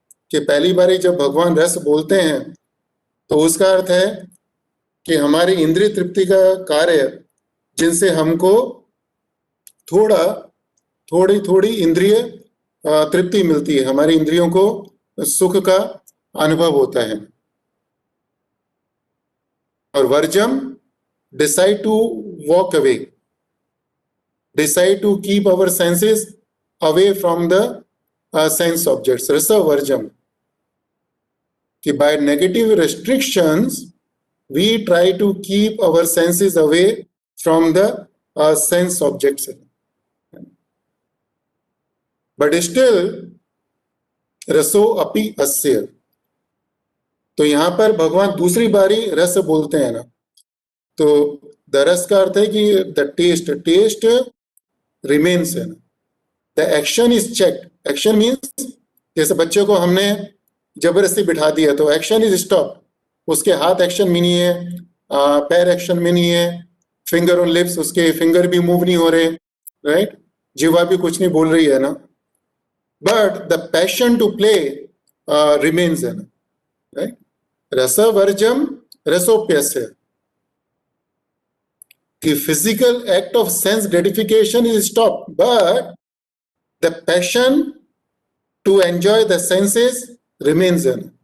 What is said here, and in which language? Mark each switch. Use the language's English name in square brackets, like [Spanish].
[Hindi] कि पहली बार जब भगवान रस बोलते हैं तो उसका अर्थ है कि हमारी इंद्रिय तृप्ति का कार्य जिनसे हमको थोड़ी इंद्रिय तृप्ति मिलती है, हमारी इंद्रियों को सुख का अनुभव होता है. [English] और वर्जम decide to walk away, decide to keep our senses away from the sense objects. Rasa varjam, कि by negative restrictions we try to keep our senses away from the sense objects, but still रसो अपि अस्य. [Hindi] तो यहां पर भगवान दूसरी बारी रस बोलते हैं ना, तो द रस का अर्थ है कि [English] the taste remains [Hindi] है. [English] The action is checked. [Hindi] Action means जैसे बच्चे को हमने जबरदस्ती बिठा दिया तो [English] Action is stop. [Hindi] उसके हाथ एक्शन में नहीं है, पैर एक्शन में नहीं है, फिंगर ऑन लिप्स, उसके फिंगर भी मूव नहीं हो रहे, राइट, जीवा भी कुछ नहीं बोल रही है ना, [English] but the passion to play remains [Hindi] है ना, राइट. [English] रसवर्जम रसोप्यस्य, कि physical act of sense gratification is stopped, but the passion to enjoy the senses remains in.